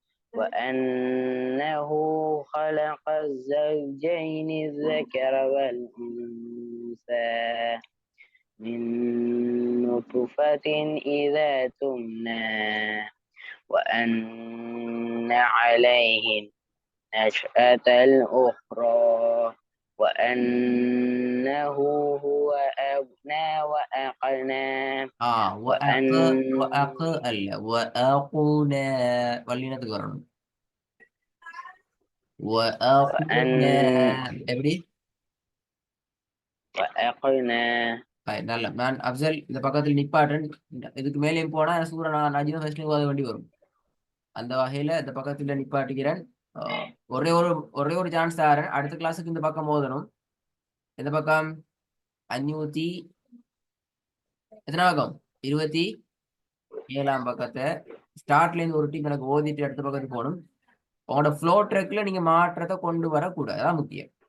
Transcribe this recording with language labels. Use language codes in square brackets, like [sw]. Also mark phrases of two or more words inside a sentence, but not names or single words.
[ar] وأنه خلق الزوجين الذكر والأنثى من نطفة إذا تمنى وأن عليه النشأة الأخرى وأنه هو أغنى وأقنى وأن [ta] அல்ல وأقنا வல்லினத்துக்கு வரணும் وأقنا எப்படி [ar] وأقنى [ta] நல்ல நான் அப்சல் இந்த பக்கத்தில் நிப்பாட்டன் இதுக்கு மேலேயும் போனா சூரன் நஜீவ ஃபர்ஸ்ட் ஓத வேண்டி வரும் அந்த வகையில இந்த பக்கத்துல நிப்பாட்டிக்கிறேன் ஒரே ஒரு சான்ஸ் தரேன் அடுத்த கிளாஸுக்கு இந்த பக்கம் ஓதணும் இந்த பக்கம் 500 எத்தனை பக்கம் 27ஆம் பக்கத்தை ஸ்டார்ட்ல இருந்து ஒரு டீம் எனக்கு ஓதிட்டு அடுத்த பக்கத்துக்கு போகணும் உங்களோட [en] flow track [ta] நீங்க மாற்றத்தை கொண்டு வரக்கூடாது அதான் முக்கியம்